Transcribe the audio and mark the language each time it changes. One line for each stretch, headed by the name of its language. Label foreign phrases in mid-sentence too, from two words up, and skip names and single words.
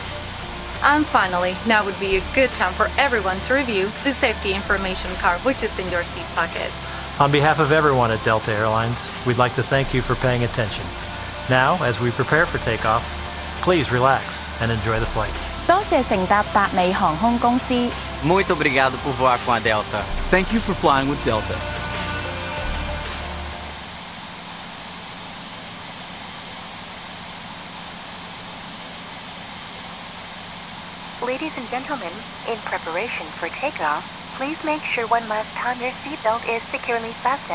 English: And finally, now would be a good time for everyone to review the safety information card, which is in your seat pocket. On behalf of everyone at Delta Airlines, we'd like to thank you for paying attention. Now, as we prepare for takeoff, please relax and enjoy the flight.
Cantonese: 多謝乘搭達美航空公司。
Portuguese: Muito obrigado por voar com a Delta.
English: Thank you for flying with Delta. Ladies and gentlemen, in preparation for takeoff, please make sure one must time your seatbelt is securely fastened.